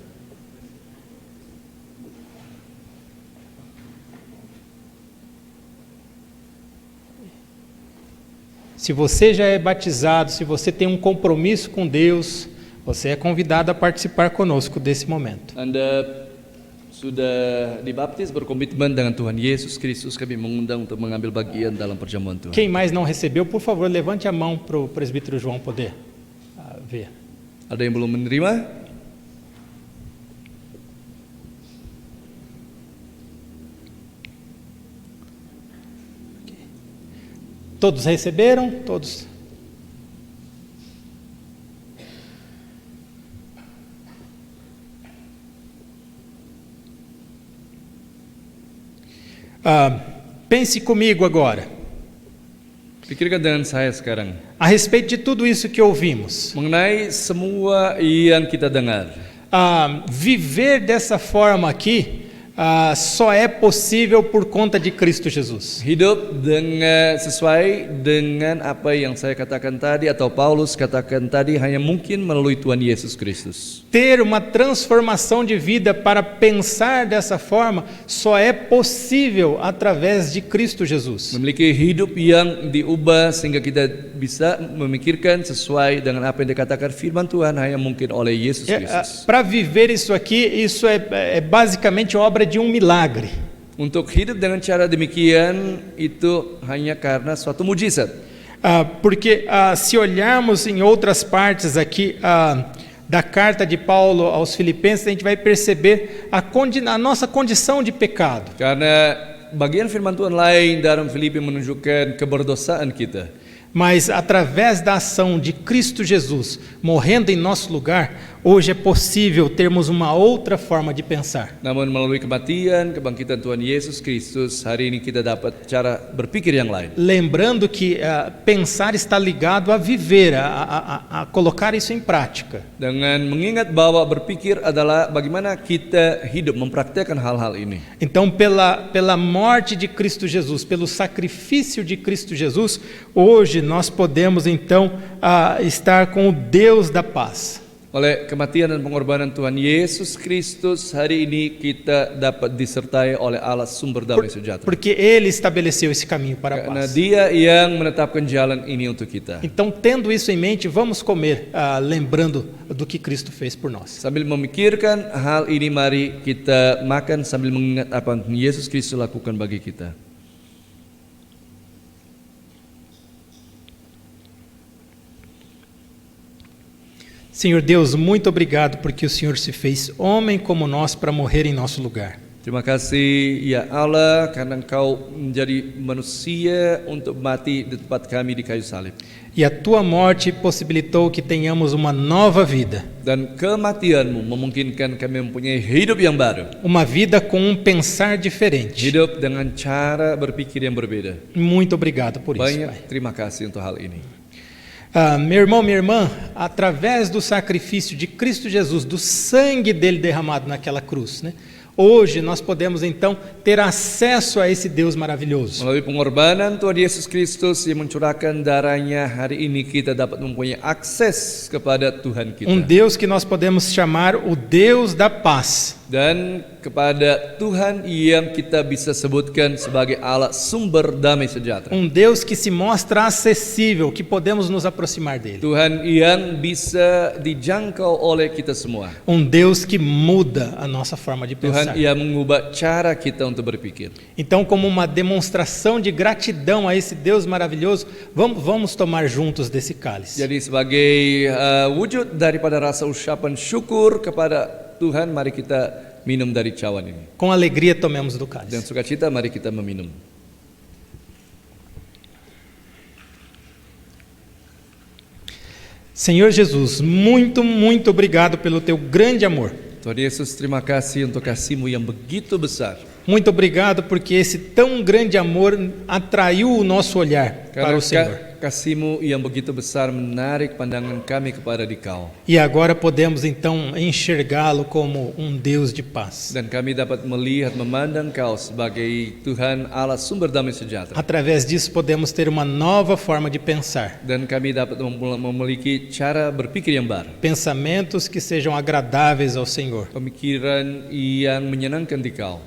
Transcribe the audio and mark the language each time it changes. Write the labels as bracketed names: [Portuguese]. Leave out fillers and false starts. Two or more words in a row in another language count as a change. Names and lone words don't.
[Portuguese] Se você já é batizado, se você tem um compromisso com Deus, você é convidado a participar conosco desse momento. [Indonesian] Anda sudah dibaptis, berkomitmen dengan Tuhan Yesus Kristus, kami mengundang untuk mengambil bagian dalam perjamuan Tuhan. [Portuguese] Quem mais não recebeu, por favor, levante a mão para o presbítero João poder ver. [Indonesian] Ada yang belum menerima? [Portuguese] Todos receberam? Todos. Pense comigo agora. [Indonesian] Pikirkan dengan saya sekarang. [Portuguese] A respeito de tudo isso que ouvimos. [Indonesian] Mengenai semua yang kita dengar. [Portuguese] Viver dessa forma aqui só é possível por conta de Cristo Jesus. [Indonesian] Hidup sesuai dengan apa yang saya katakan tadi atau Paulus katakan tadi hanya mungkin melalui Tuhan Yesus Kristus. [Portuguese] Ter uma transformação de vida para pensar dessa forma só é possível através de Cristo Jesus. [Indonesian] Memiliki hidup yang diubah sehingga kita bisa memikirkan sesuai dengan apa yang dikatakan firman Tuhan hanya mungkin oleh Yesus Kristus. [Portuguese] Para viver isso aqui, isso é basicamente obra de um milagre. [Indonesian] Untuk hidup dengan cara demikian itu hanya karena suatu mujizat. [Portuguese] Porque se olharmos em outras partes aqui da carta de Paulo aos Filipenses, a gente vai perceber a nossa condição de pecado. [Indonesian] Karena bagian firman Tuhan lain dalam Filipi menunjukkan keberdosaan kita. [Portuguese] Mas através da ação de Cristo Jesus morrendo em nosso lugar, hoje é possível termos uma outra forma de pensar. [Indonesian] Namun melalui kematian, kebangkitan Tuhan Yesus Kristus, hari ini kita dapat cara berpikir yang lain. [Portuguese] Lembrando que pensar está ligado a viver, a colocar isso em prática. [Indonesian] Dengan mengingat bahwa berpikir adalah bagaimana kita hidup mempraktekkan hal-hal ini. [Portuguese] Então, pela morte de Cristo Jesus, pelo sacrifício de Cristo Jesus, hoje nós podemos então estar com o Deus da paz. [Indonesian] Oleh kematian dan pengorbanan Tuhan Yesus Kristus, hari ini kita dapat disertai oleh Allah sumber damai sejahtera. [Portuguese] Porque Ele estabeleceu esse caminho para a [Indonesian] Karena [Portuguese] paz. [Indonesian] Dia yang menetapkan jalan ini untuk kita. [Portuguese] Então, tendo isso em mente, vamos comer, lembrando do que Cristo fez por nós. [Indonesian] Sambil memikirkan hal ini, mari kita makan sambil mengingat apa yang Yesus Kristus lakukan bagi kita. [Portuguese] Senhor Deus, muito obrigado porque o Senhor se fez homem como nós para morrer em nosso lugar. [Indonesian] Terima kasih ya Allah karena Engkau menjadi manusia untuk mati di tempat kami di kayu salib. [Portuguese] E a tua morte possibilitou que tenhamos uma nova vida. [Indonesian] Dan kematianmu memungkinkan kami mempunyai hidup yang baru. [Portuguese] Uma vida com um pensar diferente. [Indonesian] Hidup dengan cara berpikir yang berbeda. [Portuguese] Muito obrigado por isso, Pai. [Indonesian] Banyak terima kasih untuk hal ini. [Portuguese] Meu irmão, minha irmã, através do sacrifício de Cristo Jesus, do sangue dele derramado naquela cruz, né? Hoje nós podemos então ter acesso a esse Deus maravilhoso. [Indonesian] Melalui pengorbanan Tuhan Yesus Kristus yang mencurahkan darahnya, hari ini kita dapat mempunyai akses kepada Tuhan kita. [Portuguese] Deus que nós podemos chamar o Deus da paz. [Indonesian] Dan kepada Tuhan yang kita bisa sebutkan sebagai Allah sumber damai sejahtera. [Portuguese] Deus que se mostra acessível, que podemos nos aproximar dele. [Indonesian] Tuhan yang bisa dijangkau oleh kita semua. [Portuguese] Deus que muda a nossa forma de pensar. [Indonesian] Tuhan yang mengubah cara kita untuk berpikir. [Portuguese] Então, como uma demonstração de gratidão a esse Deus maravilhoso, vamos tomar juntos desse cálice. [Indonesian] Jadi sebagai wujud daripada rasa ucapan syukur kepada Tuhan, mari kita minum dari cawan ini. [Portuguese] Com alegria tomemos do cálice. [Indonesian] Dengan sukacita mari kita meminum. [Portuguese] Senhor Jesus, muito obrigado pelo teu grande amor. [Indonesian] Tuhan Yesus, terima kasih untuk kasih-Mu yang begitu besar. [Portuguese] Muito obrigado porque esse tão grande amor atraiu o nosso olhar para o Senhor. [Indonesian] Kasih-Mu yang begitu besar menarik pandangan kami kepada Dikau. [Portuguese] E agora podemos então enxergá-lo como Deus de paz. [Indonesian] Dan kami dapat melihat, memandang Kau sebagai Tuhan Allah sumber damai sejahtera. [Portuguese] Através disso podemos ter uma nova forma de pensar. [Indonesian] Dan kami dapat memiliki cara berpikir yang baru. [Portuguese] Pensamentos que sejam agradáveis ao Senhor. [Indonesian] Pemikiran yang menyenangkan Dikau.